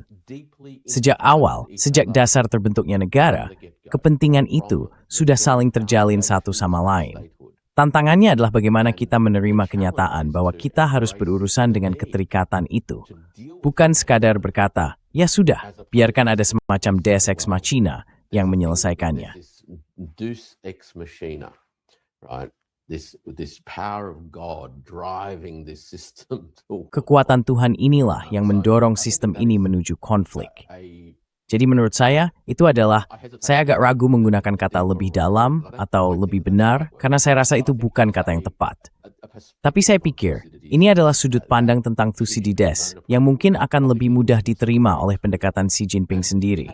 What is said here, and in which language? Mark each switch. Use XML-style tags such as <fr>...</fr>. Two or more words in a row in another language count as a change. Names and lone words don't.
<id>Sejak awal, sejak dasar terbentuknya negara, kepentingan itu sudah saling terjalin satu sama lain. Tantangannya adalah bagaimana kita menerima kenyataan bahwa kita harus berurusan dengan keterikatan itu. Bukan sekadar berkata, ya sudah, biarkan ada semacam</id> <la>deus ex machina</la> <id>yang menyelesaikannya.</id> <la>deus ex machina,</la> <en>right? this power of God driving this system to</en> <id>Kekuatan Tuhan inilah yang mendorong sistem ini menuju konflik. Jadi menurut saya, itu adalah, saya agak ragu menggunakan kata lebih dalam atau lebih benar, karena saya rasa itu bukan kata yang tepat. Tapi saya pikir, ini adalah sudut pandang tentang Thucydides, yang mungkin akan lebih mudah diterima oleh pendekatan Xi Jinping sendiri.</id>